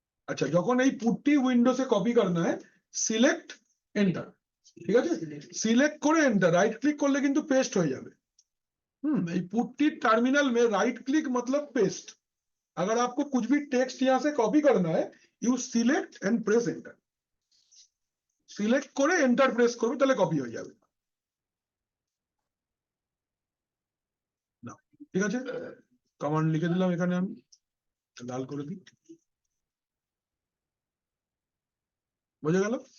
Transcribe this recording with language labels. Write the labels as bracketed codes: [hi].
[bn] अच्छा, যখন এই পুটটি উইন্ডোজে কপি [hi] करना है, [bn] সিলেক্ট এন্টার। ঠিক আছে, সিলেক্ট করে এন্টার, রাইট ক্লিক করলে কিন্তু পেস্ট হয়ে যাবে। [hi] এই पुट्टी टर्मिनल में राइट क्लिक मतलब पेस्ट। अगर आपको कुछ भी टेक्स्ट यहां से कॉपी करना है, [en] You select and press enter. [bn] Select করে এন্টার প্রেস করবে তাহলে কপি হয়ে যাবে। না, ঠিক আছে, কমান্ড লিখে দিলাম এখানে, আমি লাল করে দিই, বুঝে গেল?